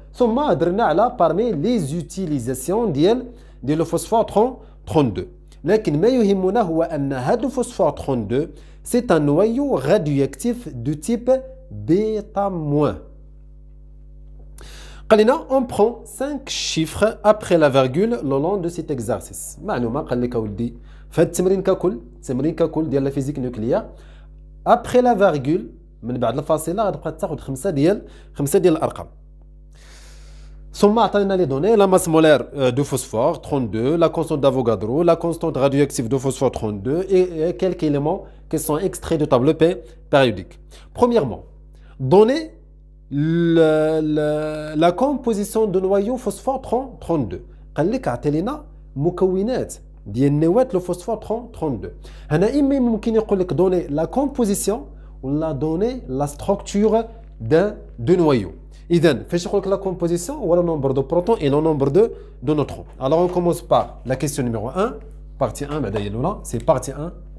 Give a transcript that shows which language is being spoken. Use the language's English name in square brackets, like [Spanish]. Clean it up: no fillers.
[Arabic] ثم هضرنا على parmi les utilisations ديال le phosphore 32. [French] لكن ما يهمنا هو أن هذا phosphore 32 c'est un noyau radioactif de type bêta-. On prend 5 chiffres après la virgule le long de cet exercice. [Arabic] معلومة قال لك أودي في هذا التمرين ككل ديال la physique nucléaire après la virgule من بعد الفاصلة غتبقى تاخذ خمسة ديال الأرقام. [French] ثم عطينا les données la masse molaire de phosphore 32, la constante d'Avogadro, la constante radioactive de phosphore 32 et quelques éléments qui sont extraits de tableau périodique. Premièrement, donner la composition de noyau phosphore 32. [Arabic] قال لك عطي لنا مكونات ديال نواة لو فوسفور 32. [French] هنا إما ممكن يقول لك donner la composition ولا donner la structure de noyau. إذن فاش يقول لك la composition ou le nombre de protons et le nombre de neutrons. Alors on commence par la question numéro 1, partie 1 بعدا هي الأولى, c'est partie 1.